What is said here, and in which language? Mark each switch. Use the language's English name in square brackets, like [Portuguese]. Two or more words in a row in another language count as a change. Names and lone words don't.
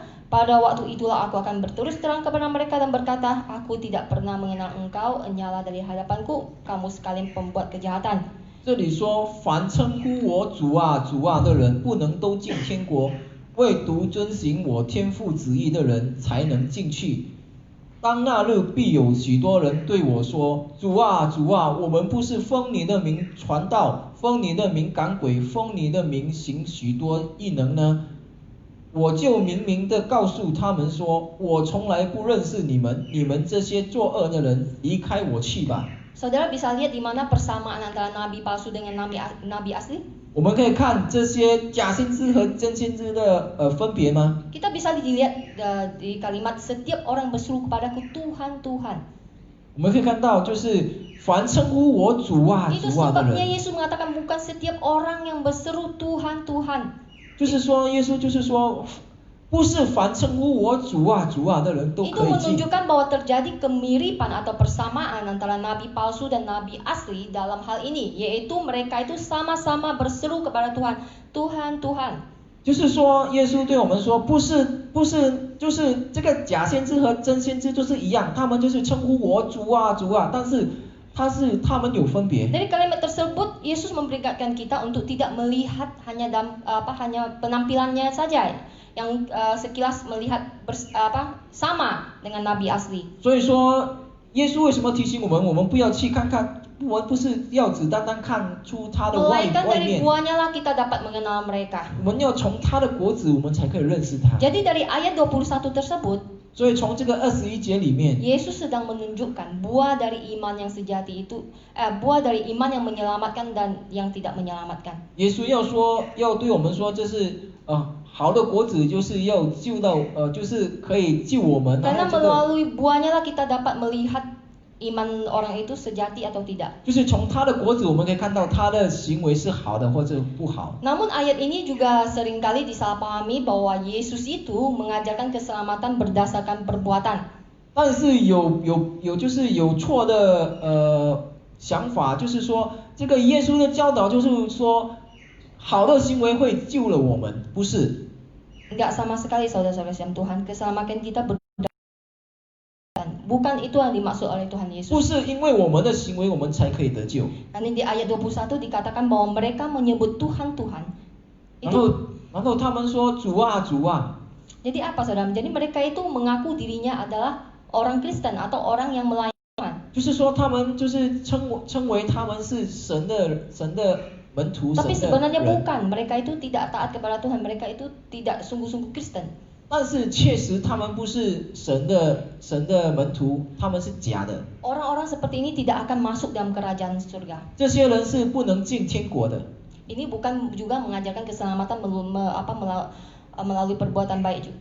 [Indonesian] Pada waktu itulah aku akan berterus terang kepada mereka dan berkata, aku tidak pernah mengenal engkau, enyala dari hadapanku, kamu sekalian pembuat kejahatan. [Chinese] 这里说，凡称呼我主啊主啊的人，不能都进天国，唯独遵行我天父旨意的人才能进去。当那日必有许多人对我说：主啊主啊，我们不是奉你的名传道，奉你的名赶鬼，奉你的名行许多异能呢？我就明明地告诉他们说，我从来不认识你们，你们这些作恶的人，离开我去吧。 [Indonesian] Saudara bisa lihat di mana persamaan antara nabi palsu dengan nabi asli? [Chinese] 我们可以看这些假先知和真先知的分别吗？ [Indonesian] Kita bisa dilihat di kalimat setiap orang berseru kepadaku Tuhan, Tuhan. [Chinese] 我们可以看到，就是凡称呼我主啊 [Indonesian] Itu [Chinese] 主啊的 [Indonesian] sebabnya [Chinese] 人， [Indonesian] Yesus mengatakan bukan setiap orang yang berseru Tuhan, Tuhan. [Chinese] 就是说耶稣就是说，不是凡称呼我主啊主啊的人都 [Indonesian] Itu [Chinese] 可以进。 [Indonesian] menunjukkan bahwa terjadi kemiripan atau persamaan antara nabi palsu dan nabi asli dalam hal ini, yaitu mereka itu sama-sama berseru kepada Tuhan, Tuhan, Tuhan. [Chinese] 就是说，耶稣对我们说，不是，就是这个假先知和真先知就是一样，他们就是称呼我主啊主啊，但是他们有分别。 [Indonesian] Dari kalimat tersebut, Yesus memperingatkan kita untuk tidak melihat hanya hanya penampilannya saja, yang sekilas melihat sama dengan nabi asli. [Chinese] 所以说，耶稣为什么提醒我们，我们不要去看看，我们不是要只单单看出他的外 [Indonesian] Melainkan dari [Chinese] 面， [Indonesian] buahnya lah kita dapat mengenal mereka. [Chinese] 我们要从他的果子，我们才可以认识他。 [Indonesian] Jadi dari ayat 21 tersebut, [Chinese] 所以从这个21节里面， [Indonesian] Yesus sedang menunjukkan buah dari iman yang sejati itu, buah dari iman yang menyelamatkan dan yang tidak menyelamatkan. [Chinese] 耶稣要对我们说，这是好的果子，就是要救到就是可以救我们。 [Indonesian] Karena [Chinese] 然后这个 [Indonesian] melalui buahnya lah kita dapat melihat iman orang itu sejati atau tidak. [Chinese] 就是从他的果子，我们可以看到他的行为是好的或者不好。 [Indonesian] Namun ayat ini juga seringkali disalahpahami bahwa Yesus itu mengajarkan keselamatan berdasarkan perbuatan. 但是就是有错的想法，就是说这个耶稣的教导就是说好的行为会救了我们，不是。 Enggak sama sekali saudara-saudara sekalian, Tuhan keselamatan kita berdasarkan. Bukan itu yang dimaksud oleh Tuhan [Chinese] 不 [Indonesian] Yesus. [Chinese] 是因为我们的行为我们才可以得救。 [Indonesian] Nanti di ayat 21 dikatakan bahwa mereka menyebut Tuhan Tuhan. [Chinese] 然后他们说主啊主啊。 [Indonesian] Jadi apa saudara? Jadi mereka itu mengaku dirinya adalah orang Kristen atau orang yang melayani Tuhan. [Chinese] 就是说他们就是称为他们是神的门徒， [Indonesian] Tapi [Chinese] 神的 [Indonesian] sebenarnya [Chinese] 人。 [Indonesian] bukan, mereka itu tidak taat kepada Tuhan, mereka itu tidak sungguh-sungguh Kristen. [Chinese] 但是确实他们不是神的门徒，他们是假的。 [Indonesian] Orang-orang seperti ini tidak akan masuk dalam kerajaan surga. [Chinese] 这些人是不能进天国的。 [Indonesian] Ini bukan juga mengajarkan keselamatan melalui perbuatan baik juga.